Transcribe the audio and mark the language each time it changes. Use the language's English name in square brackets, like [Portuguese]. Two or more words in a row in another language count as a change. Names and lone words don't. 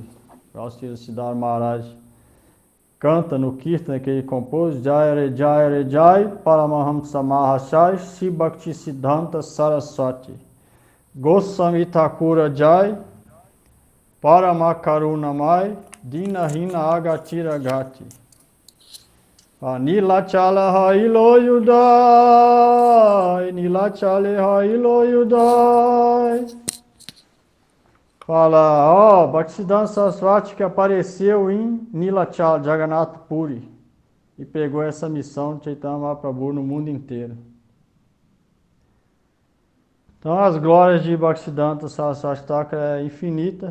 [Portuguese] O Siddhar Maharaj canta no Kirtana que ele compôs: [Bangla] জয় রে জয় রে জয় পরমহংস মহাশয় শ্রী ভক্তিসিদ্ধান্ত সরস্বতী গোস্বামী ঠাকুর জয় পরমকরুণাময় দীনহীন অগতির গতি নীলাচল হইলো উদয় নীলাচলে হইলো উদয়. [Portuguese] Fala, Bhaktisiddhanta Saraswati que apareceu em Nilachala, Jagannatha Puri, e pegou essa missão de Chaitanya Mahaprabhu no mundo inteiro. Então as glórias de Bhaktisiddhanta Saraswati Thakur é infinita.